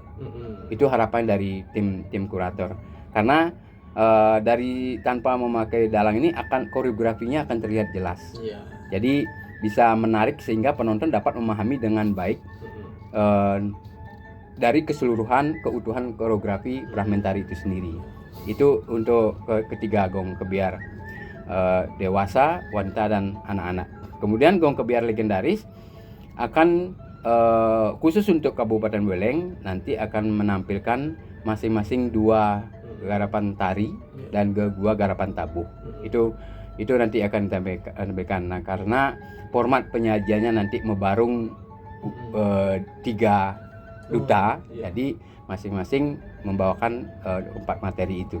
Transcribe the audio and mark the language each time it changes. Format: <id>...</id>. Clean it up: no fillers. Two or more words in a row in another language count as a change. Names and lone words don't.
<id>Itu harapan dari tim kurator. Karena dari tanpa memakai dalang ini akan koreografinya akan terlihat jelas. Jadi bisa menarik sehingga penonton dapat memahami dengan baik dari keseluruhan keutuhan koreografi fragmentari itu sendiri. Itu untuk ketiga gong kebiar dewasa, wanita dan anak-anak. Kemudian gong kebiar legendaris akan khusus untuk Kabupaten Buleleng nanti akan menampilkan masing-masing 2 garapan tari dan 2 garapan tabuh. Itu nanti akan ditampilkan. Nah, karena format penyajiannya nanti mebarung 3 duta, jadi masing-masing membawakan 4 materi itu.</id>